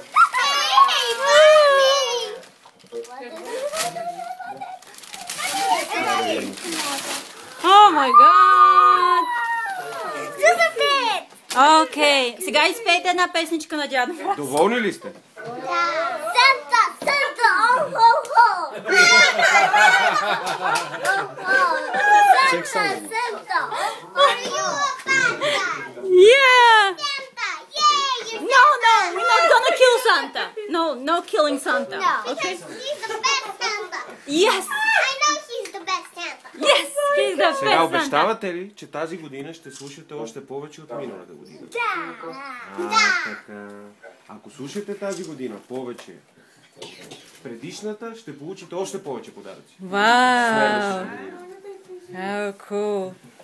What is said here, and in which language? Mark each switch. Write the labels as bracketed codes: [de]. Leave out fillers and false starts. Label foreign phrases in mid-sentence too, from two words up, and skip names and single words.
[en] Oh my god! [bg] За пет. Окей, сега изпейте една песничка на дядо. Доволни ли сте? Санта, о-хо-хо! Санта, [en] are you a Santa? Yeah! Santa, yay! No, we're not gonna kill Santa. No killing Santa. No, Okay? because he's the best Santa. Yes! I know he's the best Santa. Yes! He's the [bg] Сега [en] best Santa. [bg] обещавате ли, че тази година ще слушате още повече от миналата година? Да. Така. Ако слушате тази година повече, предишната ще получите още повече подаръци. [en] Wow! [bg] Следващата година. [en] How cool.